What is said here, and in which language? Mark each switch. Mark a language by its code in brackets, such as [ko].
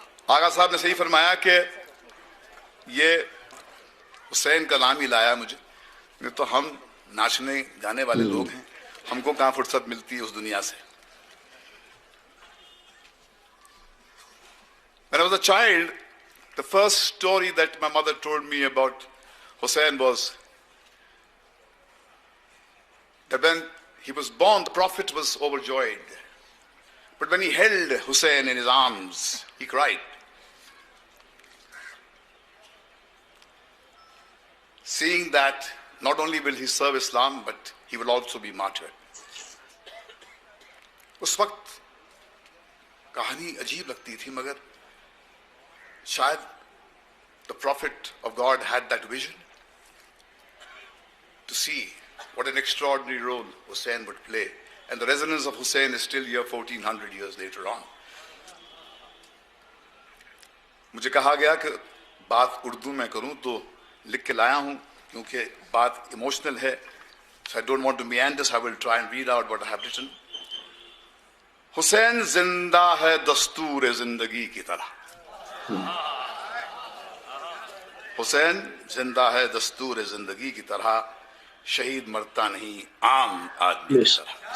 [hi] आगा साहब ने सही फरमाया कि ये हुसैन का नाम ही लाया मुझे, नहीं तो हम नाचने गाने वाले लोग हैं, हमको कहां फुर्सत मिलती है उस दुनिया से। [en] When I was a child, the first story that my mother told me about Hussein was that when he was born, the Prophet was overjoyed. But when he held Hussein in his arms, he cried. Seeing that not only will he serve Islam, but he will also be martyred. [hi] उस वक्त कहानी अजीब लगती थी, मगर शायद [en] the Prophet of God had that vision to see what an extraordinary role Hussein would play. And the resonance of Hussein is still here 1400 years later on. [hi] मुझे कहा गया कि बात उर्दू में करूं, तो लिख के लाया हूं क्योंकि बात इमोशनल है. [en] So I don't want to meander, so I will try and read out what I have written. [hi] Hussain जिंदा है दस्तूर जिंदगी की तरह. हुसैन जिंदा है दस्तूर जिंदगी की तरह, शहीद मरता नहीं आम आदमी की तरह.